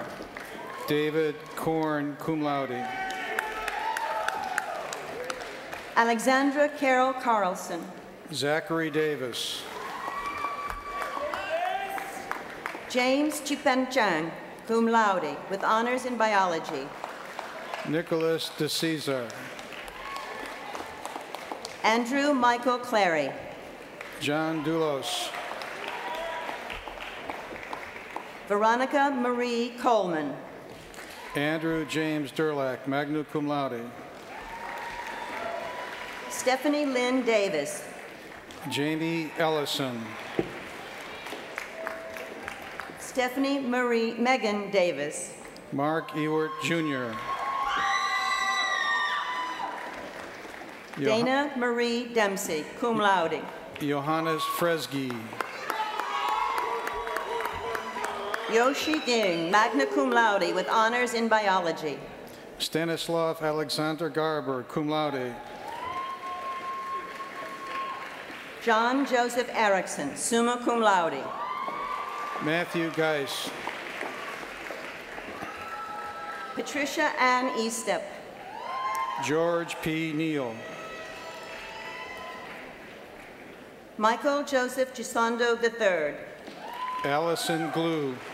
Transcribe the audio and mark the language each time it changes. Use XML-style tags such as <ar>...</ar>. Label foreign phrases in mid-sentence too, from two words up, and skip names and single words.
<en>David Korn,</en> <la>cum laude.</la> <en>Alexandra Carol Carlson. Zachary Davis. James Chipenchang,</en> <la>cum laude,</la> <en>with honors in biology. Nicholas DeCesar. Andrew Michael Clary. John Doulos. Veronica Marie Coleman. Andrew James Durlack,</en> <la>magna cum laude.</la> <en>Stephanie Lynn Davis. Jamie Ellison. Stephanie Marie Megan Davis. Mark Ewart Jr. Dana Marie Dempsey,</en> <la>cum laude.</la> <en>Johannes Fresgi. Yoshi Ding,</en> <la>magna cum laude,</la> <en>with honors in biology. Stanislav Alexander Garber,</en> <la>cum laude.</la> <en>John Joseph Erickson,</en> <la>summa cum laude.</la> <en>Matthew Geis. Patricia Ann Eastep. George P. Neal. Michael Joseph Gisondo III. Allison Glue.</en>